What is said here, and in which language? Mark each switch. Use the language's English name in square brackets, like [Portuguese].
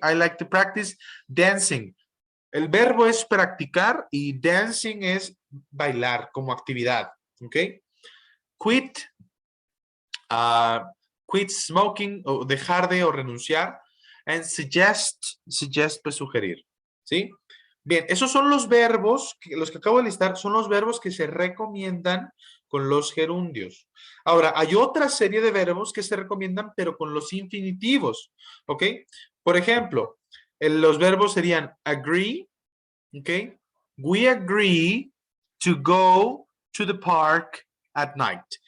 [English] I like to practice dancing. [Spanish] El verbo es practicar y dancing es bailar como actividad. Okay? Quit. Quit smoking o dejar de o renunciar. And suggest pues sugerir. ¿Sí? Bien, esos son los verbos, los que acabo de listar, son los verbos que se recomiendan con los gerundios. Ahora, hay otra serie de verbos que se recomiendan, pero con los infinitivos. ¿Ok? Por ejemplo, los verbos serían agree. ¿Ok? [English] We agree to go to the park at night.